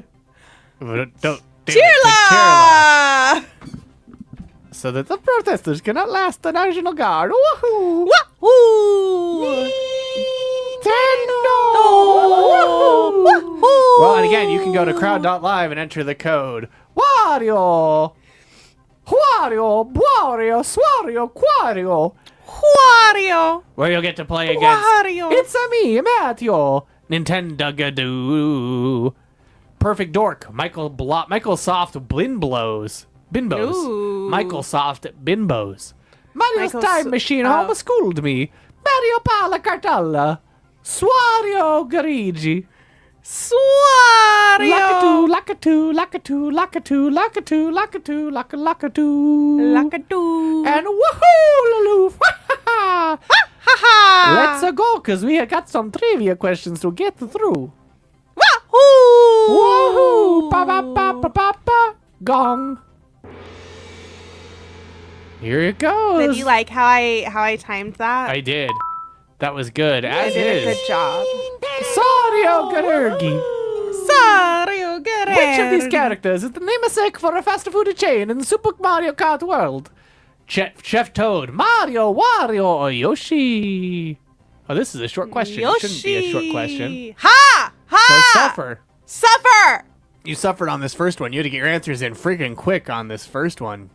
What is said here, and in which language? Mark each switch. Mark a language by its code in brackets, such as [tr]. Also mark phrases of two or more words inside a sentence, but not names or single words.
[en] Don't do it to Chirla. So that the protesters cannot last the National Guard. Woohoo! Woohoo! Nintendo! Well, and again, you can go to crowd.live and enter the code Wario! Wario! Wario! Swario! Quario! Wario! Where you'll get to play against Wario! It's a me, Matthew! Nintendo. Perfect Dork. Microsoft Binbos. Ooh. Microsoft Binbos. Mario's Microsoft- Time Machine oh. homeschooled me. Mario Pala Cartalla. Swario Garigi. Swario! Lakatu. Lakadoo. And woohoo, Laloof. Ha ha! Let's go, because we have got some trivia questions to get through. Wahoo! Woohoo! Ba ba ba ba ba ba. Gong. Here it goes. Did you like how I timed that? I did. That was good. I As did a is. good job. Sario Garurgi. Sario Guerrero. Which of these characters is the namesake for a fast food chain in the Super Mario Kart world? Chef Toad, Mario, Wario, or Yoshi? Oh, this is a short question. Yoshi. It shouldn't be a short question. Ha! Ha! So suffer. Suffer! You suffered on this first one. You had to get your answers in freaking quick on this first one.